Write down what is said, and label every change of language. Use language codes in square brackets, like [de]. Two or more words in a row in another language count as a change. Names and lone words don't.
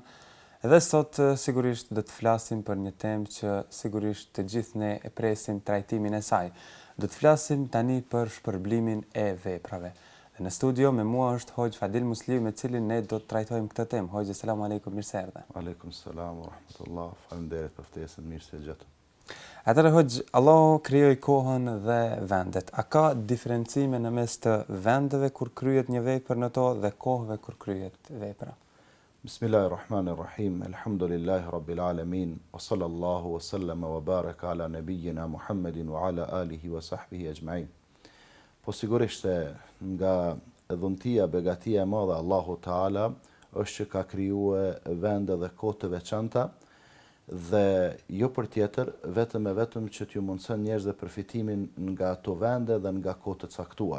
[sq] Dhe sot sigurisht do të flasim për një temë që sigurisht të gjithë ne e presim trajtimin e saj. Do të flasim tani për shpërblimin e veprave. Dhe në studio me mua është Hoxh Fadil Muslimi, me cilin ne do të trajtojmë këtë temë. Hoxh, [ar] السلام عليكم, [sq] mirë se erdhe. [ar] وعليكم السلام ورحمة الله. [sq] Faleminderit për ftesën, mirë se gjatë. Atëherë Hoxh, Allahu krijoi kohën dhe vendet. A ka diferencime në mes të vendeve kur kryhet një vepër në to dhe kohëve kur kryhet vepra? [ar] بسم الله الرحمن الرحيم. الحمد لله رب العالمين. وصلى الله وسلم وبارك على نبينا محمد وعلى آله وصحبه أجمعين. [sq] Po sigurisht se nga dhuntia, begatia e madhe Allahu Taala është që ka krijuar vende dhe kohë të veçanta, dhe jo për tjetër, vetëm që t'ju mundson njerëzve përfitimin nga ato vende dhe nga kohë të caktuara.